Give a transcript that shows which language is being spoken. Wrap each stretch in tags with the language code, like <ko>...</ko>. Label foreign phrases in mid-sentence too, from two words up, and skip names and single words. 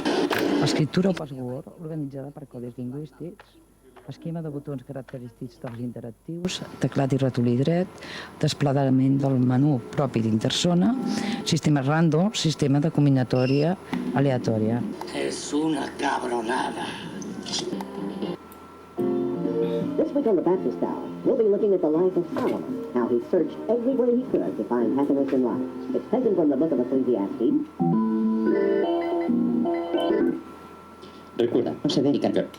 <ca>Escriptura o password organitzada per codis lingüístics, esquema de botons característics dels interactius, teclat i ratolí dret, desplegament del menú propi d'Intersona, sistema random, sistema de combinatòria aleatòria.</ca> <es>Es una cabronada.</es> <en>This week on the Baptist Hour, we'll be looking at the life of Solomon, how he searched everywhere he could to find happiness in life. It's taken from the book of Ecclesiastes.</en> <es>Recuerda, no se dedican.</es>